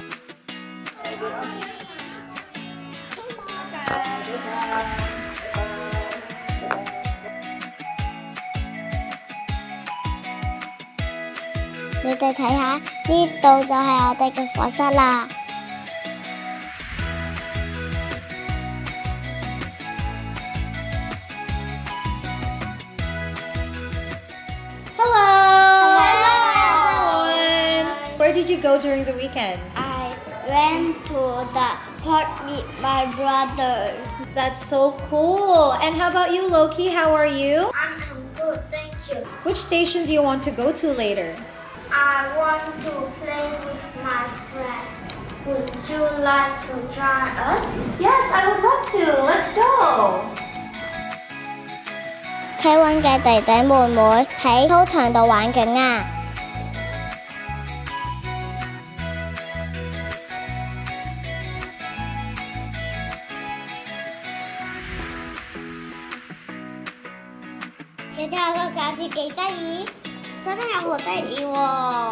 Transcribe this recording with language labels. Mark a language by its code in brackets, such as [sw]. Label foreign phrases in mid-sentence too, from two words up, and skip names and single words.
[yue] 你哋睇下，呢度就係我哋嘅課室啦。 [en] Hello everyone! Where did you go during the weekend? I went to the park with my brother. That's so cool! And how about you, Loki? How are you? I'm good, thank you. Which station do you want to go to later? I want to play with my friend. Would you like to join us? Yes, I would love to. Let's go! [yue] K1 嘅弟弟妹妹喺操場度玩緊啊！你睇下個架子幾得意，真係好得意喎！